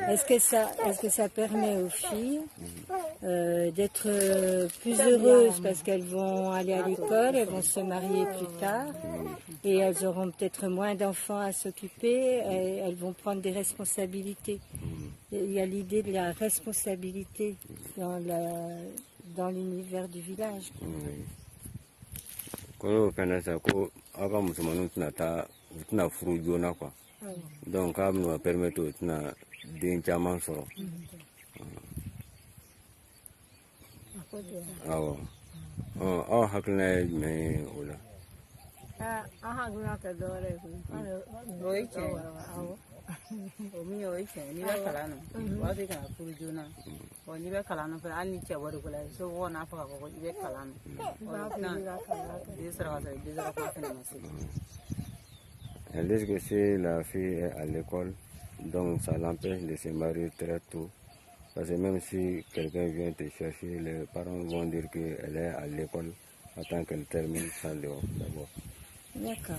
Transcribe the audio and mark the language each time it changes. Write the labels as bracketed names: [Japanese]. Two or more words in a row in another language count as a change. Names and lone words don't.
[French] Est-ce que ça permet aux filles d'être plus heureuses parce qu'elles vont aller à l'école, elles vont se marier plus tard et elles auront peut-être moins d'enfants à s'occuper, et elles vont prendre des responsabilités. Il y a l'idée de la responsabilité dans l'univers du village. [Bambara] Ko kana sa ko aka musulmanu tuna furu joona quoi. [French] Donc ça nous permet de [Bambara] den caman sɔrɔ. Awɔ. Aw hakilina ye jumɛn ye o la? An hakilina tɛ dɔwɛrɛ ye koyi. O ye tiɲɛ ye. O min ye o ye tiɲɛ ye. N'i bɛ kalan na o b'a to i kana furu joona. N'i bɛ kalan na fana hali ni cɛ bɔr'i ko la somɔgɔw n'a fɔ k'a fɔ ko i bɛ kalan na. I sɔrɔ ka sɔrɔ i dɛsɛra kuma fana ma se. [French] Elle dit que si la fille est à l'école, donc ça l'empêche de se marier très tôt. Parce que même si quelqu'un vient te chercher, les parents vont dire qu'elle est à l'école, attend qu'elle termine ça d'abord. D'accord.